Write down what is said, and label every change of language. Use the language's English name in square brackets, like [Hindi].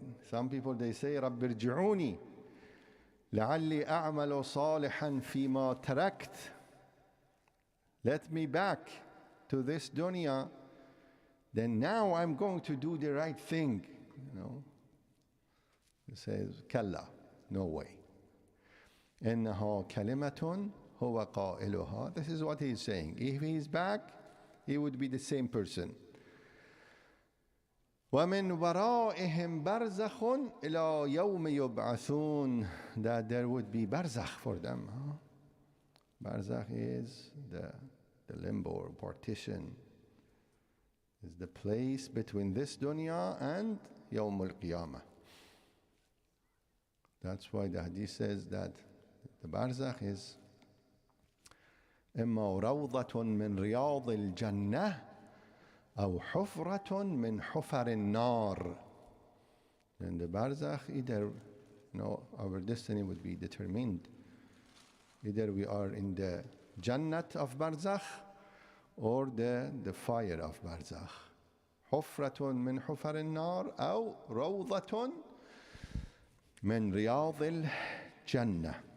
[English] Some people, they say, [Arabic] رَبِّ ارْجِعُونِي لَعَلِّي أَعْمَلُ صَالِحًا فِي مَا تَرَكْتُ. [English] Let me back to this dunya, then now I'm going to do the right thing. He says, Kalla, no way. [Arabic] إِنَّهَا كَلِمَةٌ هُوَ قَائِلُهَا. [English] This is what he's saying. If he's back, he would be the same person. [Arabic] وَمِنْ وَرَائِهِمْ بَرْزَخٌ إِلَى يَوْمِ يُبْعَثُونَ. [English] That there would be barzakh for them. Barzakh is the limbo or partition. Is the place between this dunya and Yawm al-Qiyamah. That's why the hadith says that the barzakh is [Arabic] إِمَّا رَوْضَةٌ مِّن رِيَاضِ الْجَنَّةِ أو حفرة من حفر النار. [English] And the barzakh, either our destiny would be determined. Either we are in the Jannat of barzakh or the fire of barzakh. [Arabic] حفرة من حفر النار أو روضة من رياض الجنة.